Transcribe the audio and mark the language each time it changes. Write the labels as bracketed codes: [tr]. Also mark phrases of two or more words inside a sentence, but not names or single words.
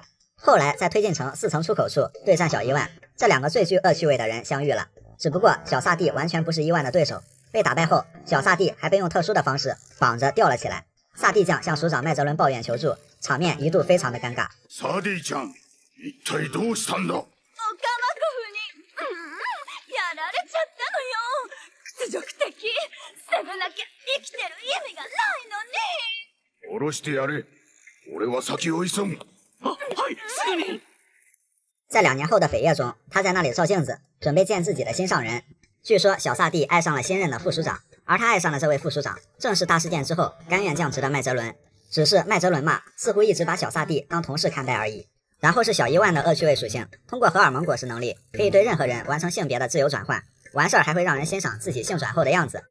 [zh] 后来在推进城4层出口处对战小伊万，这两个最具恶趣味的人相遇了，只不过小萨蒂完全不是伊万的对手，被打败后，小萨蒂还被用特殊的方式绑着吊了起来。萨蒂酱向署长麦哲伦抱怨求助，场面一度非常的尴尬。 [ja] 萨蒂ちゃん、一体どうしたんだ？オカマコフに、やられちゃったのよ。屈辱的。捨てなきゃ生きてる意味がないのに。下ろしてやれ。俺は先を急ぐ。はい、すぐに。 [zh] 在2年后的扉页中，他在那里照镜子，准备见自己的心上人。据说小萨蒂爱上了新任的副署长，而他爱上的这位副署长正是大事件之后甘愿降职的麦哲伦。只是麦哲伦嘛，似乎一直把小萨蒂当同事看待而已。然后是小伊万的恶趣味属性，通过荷尔蒙果实能力，可以对任何人完成性别的自由转换，完事儿还会让人欣赏自己性转后的样子。